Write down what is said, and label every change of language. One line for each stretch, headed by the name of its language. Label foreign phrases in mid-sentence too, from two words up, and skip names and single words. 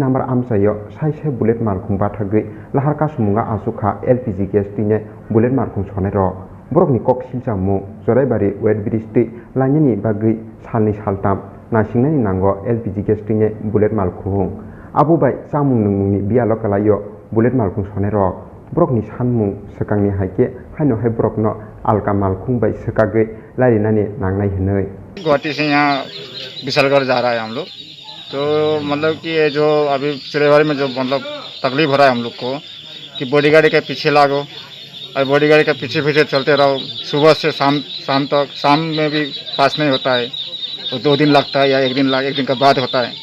Kok Borok: नम्बर आमचायो साइसे बुलेट मालखं बाथागै लाहार कासमुंगा आचुखा एलपिजि गेस दैनाय बुलेट मालखं सनाय रक बरकनि कक सिमजामु जराइबारि
English: weight bridge
Kok Borok: दै लायनायनि बागै सालनै सालथाम नायसिंनायनि नांगौ एलपिजि गेस दैनाय बुलेट मालखं आबुबाय जामुं नोंमुंनि बियाल कलायो बुलेट मालखं सनाय रक बरकनि सानमुं सकांनि हायके हायनो हाय बरकनो आलका मालखं बाय सकागै लायरिनानि नांनाय हनै।
Hindi: गुवाहाटी से यहाँ विशालगढ़ जा रहा है हम लोग, तो मतलब कि ये जो अभी चरेवाड़ी में जो मतलब तकलीफ हो रहा है हम लोग को कि बॉडी गाड़ी के पीछे लागो और बॉडी गाड़ी के पीछे पीछे चलते रहो, सुबह से शाम तक, शाम में भी पास नहीं होता है, तो 2 दिन लगता है या 1 दिन का बाद होता है।